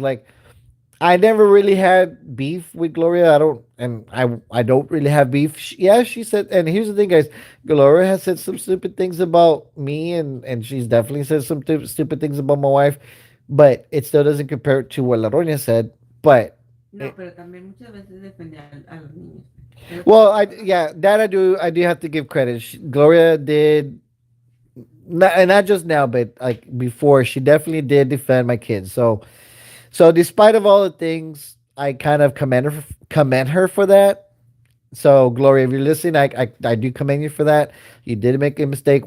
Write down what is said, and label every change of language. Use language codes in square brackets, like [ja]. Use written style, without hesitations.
[en] Like I never really had beef with Gloria. I don't really have beef. Yeah, she said, and here's the thing, guys. Gloria has said some stupid things about me, and she's definitely said some stupid things about my wife, but it still doesn't compare to what La Roña said. But [es] No, pero también muchas veces defende a los niños. Pero [en] well, [es] tampoco no. [en] yeah, that I do have to give credit. Gloria did, and not just now, but like before, she definitely did defend my kids. So despite of all the things, I kind of commend her for that. So Gloria, if you're listening, I do commend you for that. You did make a mistake.